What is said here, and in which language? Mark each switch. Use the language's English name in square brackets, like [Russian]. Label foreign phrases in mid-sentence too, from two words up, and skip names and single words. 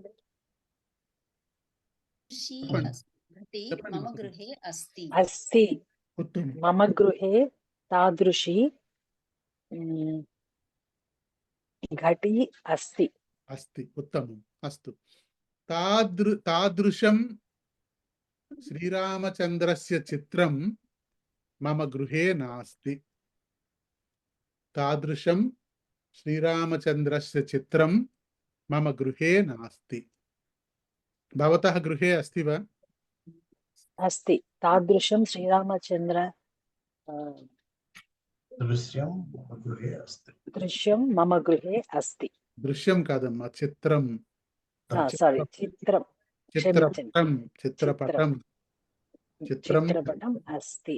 [Sanskrit] घटी मम गृहे अस्ति। ఉత్తమం. మమ గృహే తాదృశీ ఘటీ అస్తి. అస్తి. ఉత్తమం. అస్తు. తాదృశం శ్రీరామచంద్రస్య చిత్రం మమ గృహే నాస్తి. తాదృశం శ్రీరామచంద్రస్య చిత్రం మమ గృహే నాస్తి. భవతः గృహే అస్తి వా? అస్తి. తాదృశం శ్రీరామచంద్ర దృశ్యం మమ గృహే అస్తి. దృశ్యం మమ గృహే అస్తి. [Telugu] దృశ్యం కాదమ్మా, చిత్రం. సారీ, చిత్రం. చిత్రపటం. చిత్రపటం. [Sanskrit] చిత్రపటం అస్తి.